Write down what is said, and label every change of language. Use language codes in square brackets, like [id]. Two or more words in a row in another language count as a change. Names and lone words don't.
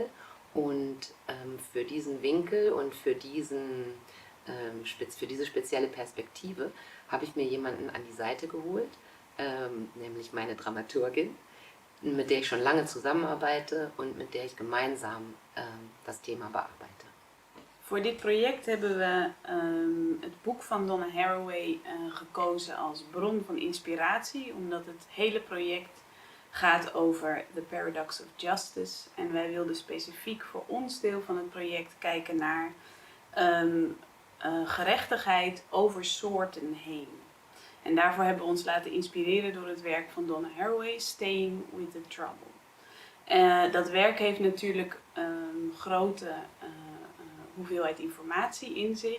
[de] Und für diesen Winkel und für diese spezielle Perspektive habe ich mir jemanden an die Seite geholt, nämlich meine Dramaturgin, mit der ich schon lange zusammenarbeite und mit der ich gemeinsam das Thema bearbeite. [nl] Voor dit project hebben we het boek van Donna Haraway gekozen als bron van inspiratie, omdat het hele project gaat over [en] the paradox of justice. [nl] En wij wilden specifiek voor ons deel van het project kijken naar gerechtigheid over soorten heen. En daarvoor hebben we ons laten inspireren door het werk van Donna Haraway, Staying with the Trouble. Dat werk heeft natuurlijk grote hoeveelheid informatie in zich.